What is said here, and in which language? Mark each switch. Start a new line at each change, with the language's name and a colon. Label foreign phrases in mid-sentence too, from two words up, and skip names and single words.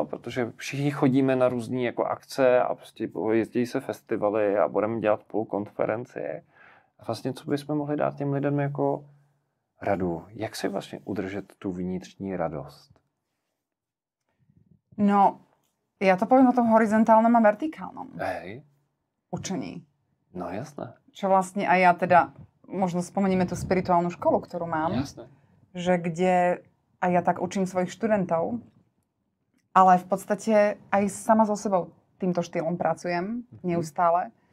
Czech: Protože všichni chodíme na různé jako akce a prostě jezdí se festivaly a budeme dělat konferenci. A vlastně co bychom mohli dát těm lidem jako radu? Jak si vlastně udržet tu vnitřní radost?
Slovak: No, ja to poviem o tom horizontálnom a vertikálnom učení. No jasné. Čo vlastne aj ja teda, možno spomenieme tú spirituálnu školu, ktorú mám. Jasné. Že kde aj ja tak učím svojich študentov, ale v podstate aj sama so sebou týmto štýlom pracujem neustále.